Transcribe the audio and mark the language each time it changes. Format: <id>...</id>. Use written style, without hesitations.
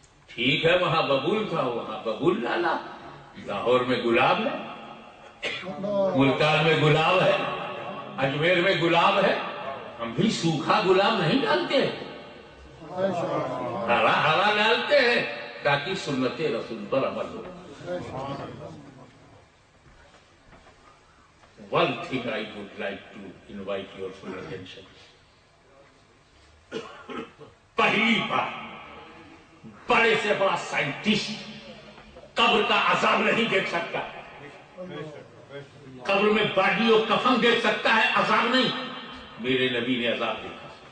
<ur>ٹھیک ہے وہاں ببول تھا، وہاں ببول ڈالا. لاہور میں گلاب ہے، ملتان میں گلاب ہے، اجمیر میں گلاب ہے، ہم بھی سوکھا گلاب نہیں ڈالتے، ہرا ہرا ڈالتے ہیں تاکہ سنت رسول پر عمل ہو.</ur> <en>One thing I would like to invite your full attention.</en> <ur>پہلی بار بڑے سے بڑا سائنٹسٹ قبر کا عذاب نہیں دیکھ سکتا. قبر میں باڈی اور کفن دیکھ سکتا ہے، عذاب نہیں. میرے نبی نے عذاب دیکھا.</ur>